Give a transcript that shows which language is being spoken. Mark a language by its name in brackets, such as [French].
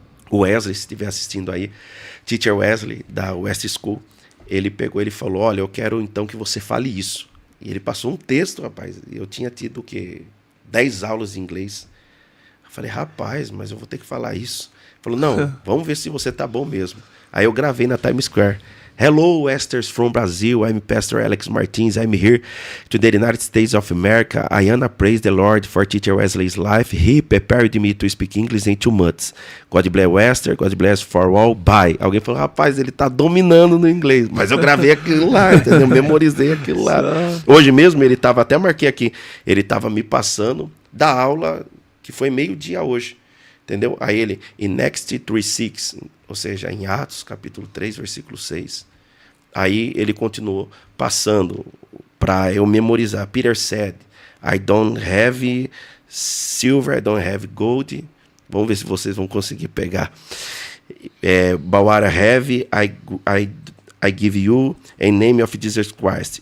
[Portuguese] O Wesley, se estiver assistindo aí, Teacher Wesley, da West School, ele pegou, ele falou, olha, eu quero então que você fale isso. E ele passou um texto, rapaz. Eu tinha tido, 10 aulas de inglês. Eu falei, rapaz, mas eu vou ter que falar isso. Ele falou, não, vamos ver se você tá bom mesmo. Aí eu gravei na Times Square. [English] Hello, Westers from Brazil. I'm Pastor Alex Martins. I'm here to the United States of America. I wanna praise the Lord for Teacher Wesley's life. He prepared me to speak English in 2 months. God bless Wester. God bless for all. Bye. [Portuguese] Alguém falou, rapaz, ele tá dominando no inglês. Mas eu gravei aquilo lá, entendeu? Memorizei aquilo lá. Hoje mesmo, ele tava, até marquei aqui, ele tava me passando da aula que foi meio-dia hoje. Entendeu? Aí ele, [English] in Acts 3:6, [Portuguese] ou seja, em Atos, capítulo 3, versículo 6. Aí ele continuou passando para eu memorizar. [English] Peter said, I don't have silver, I don't have gold. [Portuguese] Vamos ver se vocês vão conseguir pegar. [English] But what I have, I give you in name of Jesus Christ.